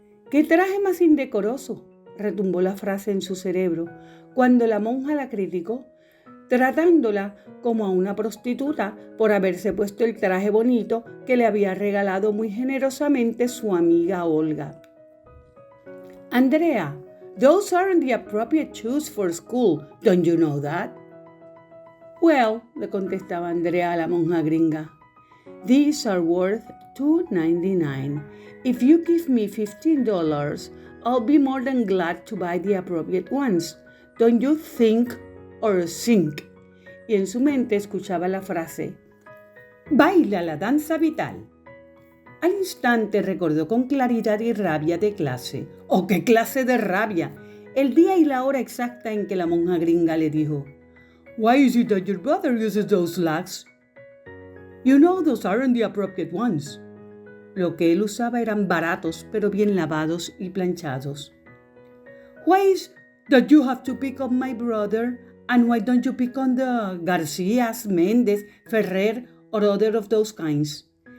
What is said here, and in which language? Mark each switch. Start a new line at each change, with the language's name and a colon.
Spanish: «¿Qué traje más indecoroso?», retumbó la frase en su cerebro cuando la monja la criticó, tratándola como a una prostituta por haberse puesto el traje bonito que le había regalado muy generosamente su amiga Olga.
English: «Andrea, those aren't the appropriate shoes for school, don't you know that?» «Well»,
Spanish: le contestaba Andrea a la monja gringa,
English: «these are worth $2.99. If you give me $15, I'll be more than glad to buy the appropriate ones. Don't you think or think?»
Spanish: Y en su mente escuchaba la frase: «Baila la danza vital». Al instante recordó con claridad y rabia de clase. ¡Oh, qué clase de rabia! El día y la hora exacta en que la monja gringa le dijo:
English: «Why is it that your brother uses those slacks? You know those aren't the appropriate ones».
Spanish: Lo que él usaba eran baratos, pero bien lavados y planchados.
English: «Why is that you have to pick on my brother? And why don't you pick on the Garcias, Méndez, Ferrer, or other of those kinds?